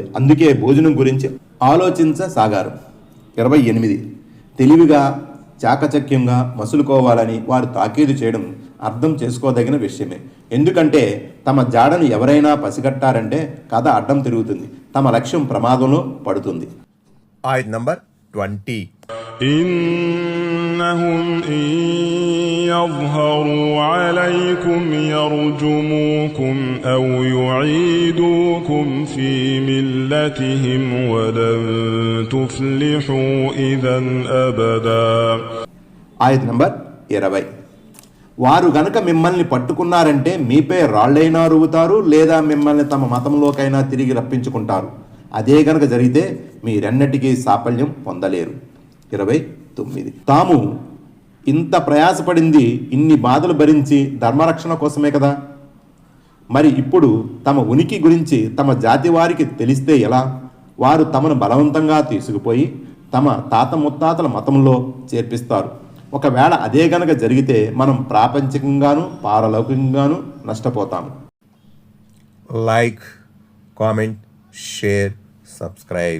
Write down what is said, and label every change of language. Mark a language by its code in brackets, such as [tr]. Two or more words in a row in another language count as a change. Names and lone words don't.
[te] అందుకే భోజనం గురించి ఆలోచించసాగారు. 28. తెలివిగా చాకచక్యంగా మసులుకోవాలని వారు తాకీదు చేయడం అర్థం చేసుకోదగిన విషయమే. ఎందుకంటే తమ జాడను ఎవరైనా పసిగట్టారంటే కథ అడ్డం తిరుగుతుంది, తమ లక్ష్యం ప్రమాదంలో పడుతుంది. ఆయత్ నంబర్ 20. [ar] إنهم إن يظهروا عليكم يرجموكم أو يعيدوكم في ملتهم ولن تفلحوا إذا أبدا. [te] ఆయత్ నంబర్ 20. వారు గనక మిమ్మల్ని పట్టుకున్నారంటే మీపై రాళ్ళైనా రువుతారు, లేదా మిమ్మల్ని తమ మతంలోకైనా తిరిగి రప్పించుకుంటారు. అదే గనక జరిగితే మీరెన్నటికీ సాఫల్యం పొందలేరు. 29. తాము ఇంత ప్రయాసపడింది, ఇన్ని బాధలు భరించి ధర్మరక్షణ కోసమే కదా. మరి ఇప్పుడు తమ ఉనికి గురించి తమ జాతి వారికి తెలిస్తే ఎలా? వారు తమను బలవంతంగా తీసుకుపోయి తమ తాత ముత్తాతల మతంలో చేర్పిస్తారు. ఒకవేళ అదే గనక జరిగితే మనం ప్రాపంచికంగాను పారలౌకికంగాను నష్టపోతాము. [en] Like, comment, share, subscribe.